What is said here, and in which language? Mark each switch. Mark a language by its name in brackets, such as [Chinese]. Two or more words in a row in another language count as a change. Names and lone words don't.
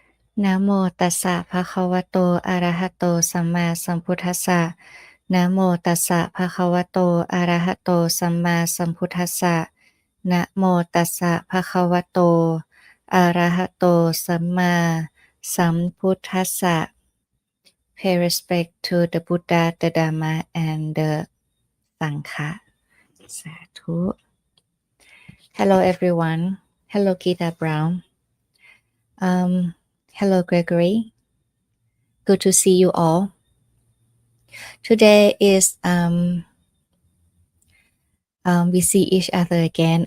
[Pali] นะโมตัสสะภะคะวะโตอะระหะโตสัมมาสัมพุทธัสสะนะโมตัสสะภะคะวะโตอะระหะโตสัมมาสัมพุทธัสสะนะโมตัสสะภะคะวะโตอะระหะโตสัมมาสัมพุทธัสสะ [English] Pay respect to the Buddha, the Dharma, and the Sangha. สาธุ Hello everyone. Hello Gita Brown. Hello Gregory. Good to see you all. Today is we see each other again.